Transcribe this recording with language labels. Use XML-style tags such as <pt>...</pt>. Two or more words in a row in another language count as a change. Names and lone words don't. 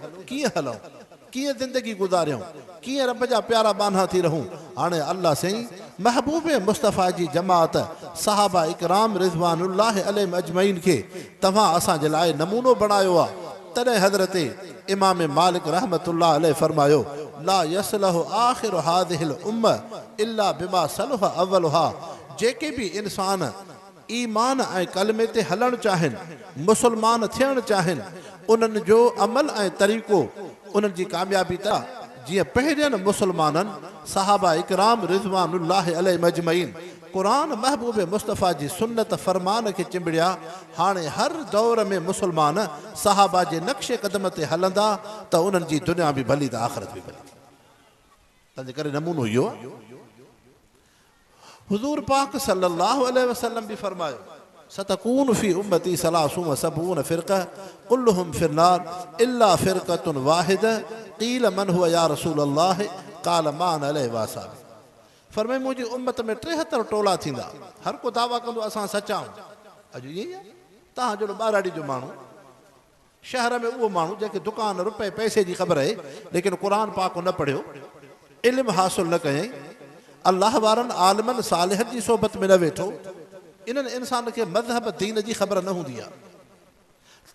<sd>कीअं हलूं, कीअं ज़िंदगी गुज़ारियूं, कीअं रब जा प्यारा बान्हा थी रहूं। हाणे अल्लाह साईं महबूब मुस्तफ़ा जी जमात सहाबा इकराम</sd> <ar>رضوان الله عليهم أجمعين</ar> <sd>खे तव्हां असांजे लाइ नमूनो बणायो आहे। तॾहिं हज़रत इमाम मालिक</sd> <ar>رحمة الله عليه</ar> <sd>फरमायो,</sd> <ar>لا يصلح آخر هذه الأمة إلا بما صلح أولها.</ar> <sd>जेके बि इंसान ईमान ऐं कलमे ते हलणु चाहिनि, मुस्लमान थियणु चाहिनि, उन्हनि जो अमल ऐं तरीक़ो उन्हनि जी कामयाबी त जीअं पहिरियनि मुस्लमाननि सहाबा इकराम</sd> <ar>رضوان الله عليهم أجمعين</ar> <sd>क़ुरान महबूब मुस्तफ़ा जी सुन्नत फरमान खे चिंबड़िया, हाणे हर दौर में मुस्लमान सहाबा जे नक्शे क़दम ते हलंदा त उन्हनि जी दुनिया बि भली त आख़िरत बि भली। तंहिंजे करे नमूनो इहो हुज़ूर पाक</sd> <ar>صلى الله عليه وسلم</ar> <sd>बि फरमायो,</sd> <ar>ستكون في أمتي ثلاثون وسبعون فرقة كلهم في النار إلا فرقة واحدة قيل من هو يا رسول الله قال ما عليه وسلم.</ar> <sd>फरमाए मुंहिंजी उम्मत में 73 टोला थींदा, हर को दावा कंदो असां सचा आहियूं। अॼु ईअं ई आहे, तव्हां जहिड़ो ॿाराड़ी जो माण्हू, शहर में उहो माण्हू जंहिंखे दुकान रुपए पैसे जी ख़बर आहे लेकिन क़ुरान पाक न पढ़ियो, इल्मु हासिल न कयईं, अलाह वारनि आलिमनि सालिहनि जी सोबत में न वेठो, इन्हनि इंसान खे मज़हब दीन जी ख़बर न हूंदी आहे।</sd>